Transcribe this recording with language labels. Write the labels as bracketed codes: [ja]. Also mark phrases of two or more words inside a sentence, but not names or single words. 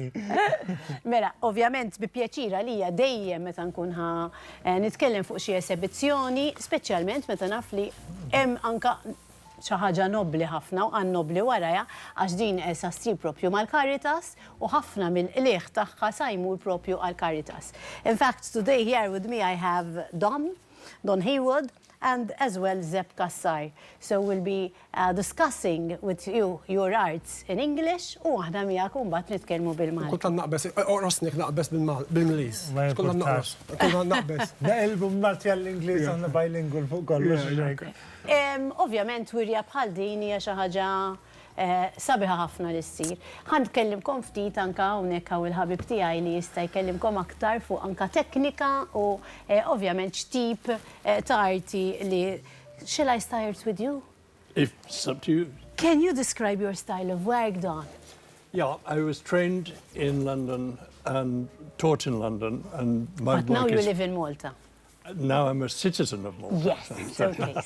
[mt] Mela, ovvjament bi pjaċira li hija dejjem meta nkun nitkellem fuq xi esebizzjoni, speċjalment meta naf li hemm anke xi ħaġa nobbli ħafna u għan nobbli warajha għax din sa ssir propju mal-Caritas u ħafna mill-qlieħ tagħha sa jmur propju għall-Caritas. [en] In fact, today here with me I have Don Heywood, and as well Zepp Cassar. So we'll be discussing with you your arts in English [mt] u aħna miegħek u mbagħad nitkellmu bil-Malti. Kultant naqbes, oqrosnik naqbes bil-Ingliż. Kultant naqbes. Kultant naqbes. Naqilbu Malti għall-Ingliż għandna bilingual fuq kollox. Ovvjament wirja bħal din hija xi ħaġa sabiħa ħafna li ssir. Ħankellimkom ftit anke hawnhekk hawn il-ħabib tiegħi li jista' jkellimkom aktar fuq anke teknika u ovvjament x'tip ta' arti li [en] shall I start with you? It's up to you. Can you describe your style of work, Don? Yeah, I was trained in London and taught in London, and my But now work you is... live in Malta. Now I'm a citizen of Malta. Yes, so please.